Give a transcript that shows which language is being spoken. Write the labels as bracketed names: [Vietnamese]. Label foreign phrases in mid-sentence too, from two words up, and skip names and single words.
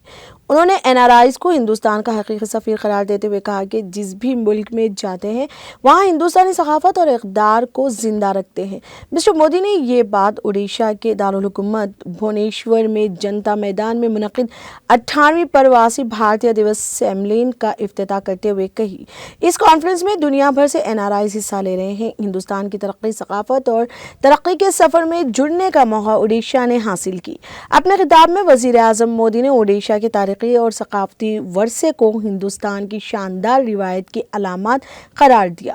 [Urdu] انہوں نے NRIs کو ہندوستان کا حقیقی سفیر قرار دیتے ہوئے کہا کہ جس بھی ملک میں جاتے ہیں وہاں ہندوستانی ثقافت اور اقدار کو زندہ رکھتے ہیں۔ مسٹر مودی نے یہ بات اڈیشہ کے دارالحکومت بھونیشور میں جنتا میدان میں منعقد 18ویں پرواسی بھارتیہ دیوس سمیلن کا افتتاح کرتے ہوئے کہی۔ اس کانفرنس میں دنیا بھر سے NRIs حصہ لے رہے ہیں۔ ہندوستان کی ترقی، ثقافت اور ترقی کے سفر میں جڑنے کا موقع اڈیشہ نے حاصل کی۔ اپنے خطاب میں وزیر اعظم مودی نے اڈیشہ کے تاریخی اور ثقافتی ورثے کو ہندوستان کی شاندار روایت کی علامات قرار دیا۔